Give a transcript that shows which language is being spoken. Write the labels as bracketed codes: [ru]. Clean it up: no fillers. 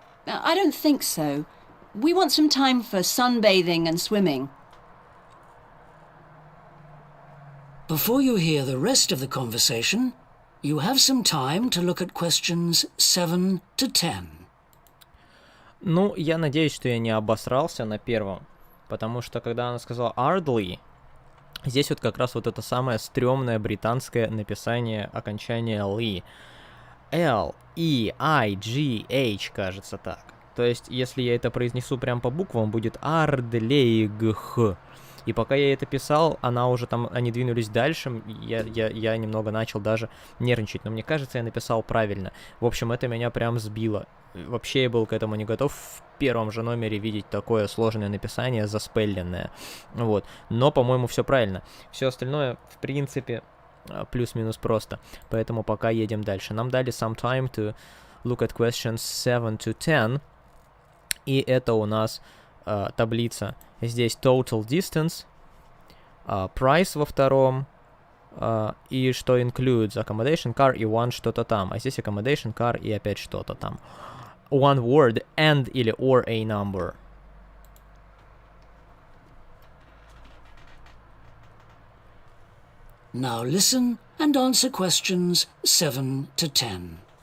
[en] I don't think so. We want some time for sunbathing and swimming. Before you hear the rest of the conversation, you have some time to look at questions 7 to 10. [ru] Ну, я надеюсь, что я не обосрался на первом, потому что когда она сказала Ardley, здесь вот как раз вот это самое стрёмное британское написание окончания Lee. L-E-I-G-H, кажется так. То есть, если я это произнесу прям по буквам, будет Ardleigh. И пока я это писал, они двинулись дальше, я немного начал даже нервничать, но мне кажется, я написал правильно. В общем, это меня прям сбило. Вообще я был к этому не готов в первом же номере видеть такое сложное написание, заспелленное. Вот. Но, по-моему, все правильно. Все остальное, в принципе, плюс-минус просто. Поэтому пока едем дальше. Нам дали [en] some time to look at questions 7 to 10. [ru] И это у нас таблица. Здесь [en] total distance, [ru] price во втором, и что [en] includes accommodation, car [ru] и one что-то там. А здесь [en] accommodation, car [ru] и опять что-то там. [en] One word, and или or a number. Now listen and answer questions 7 to 10.